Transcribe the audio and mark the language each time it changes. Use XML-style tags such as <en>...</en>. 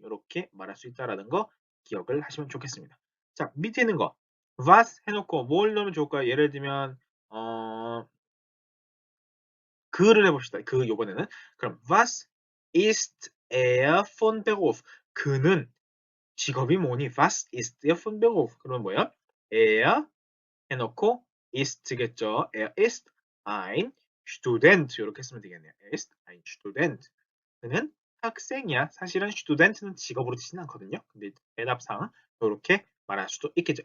<ko>이렇게 말할 수 있다라는 거 기억을 하시면 좋겠습니다. 자, 밑에 있는 거</ko> <de>was</de> <ko>해놓고 뭘 넣으면 좋을까요? 예를 들면 그를 해봅시다. 그 요번에는 그럼</ko> <de>was ist er von Beruf?</de> <ko>그는 직업이 뭐니?</ko> <de>Was ist Ihr von Beruf?</de> <ko>그러면 뭐야?</ko> <de>Er</de> <ko>해놓고</ko> <de>ist</de> <ko>겠죠.</ko> <de>Er ist ein Student. 이렇게 쓰면 되겠네요. Er ist ein Student.</de> <ko>그는 학생이야. 사실은 student는 직업으로 치진 않거든요. 근데 대답상 이렇게 말할 수도 있겠죠.</ko>